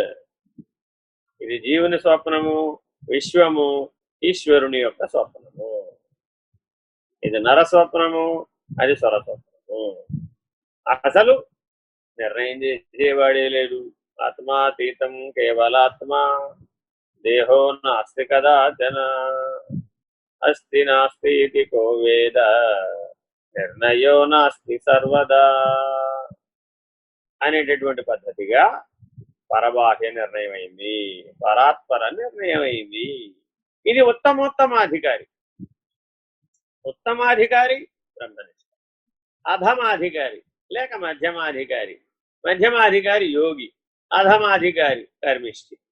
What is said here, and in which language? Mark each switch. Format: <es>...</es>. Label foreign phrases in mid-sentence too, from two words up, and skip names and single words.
<te>ఇది జీవుని స్వప్నము, విశ్వము ఈశ్వరుని యొక్క స్వప్నము. ఇది నరస్వప్నము, అది స్వరస్వప్నము. అసలు నిర్ణయం చేసేవాడే లేడు.</te> <sa>ఆత్మాతీతం కేవలాత్మ, దేహో నాస్తి కదాచన, అస్తి నాస్తి ఇది కో వేద, నిర్ణయో నాస్తి సర్వదా</sa> <te>అనేటటువంటి పద్ధతిగా పరబాహ్య నిర్ణయం అయింది, పరాత్పర నిర్ణయం అయింది. ఇది ఉత్తమోత్తమాధికారి. ఉత్తమాధికారి బ్రహ్మనిష్ట, అధమాధికారి లేక మధ్యమాధికారి, మధ్యమాధికారి యోగి, అధమాధికారి కర్మిష్టి.</te>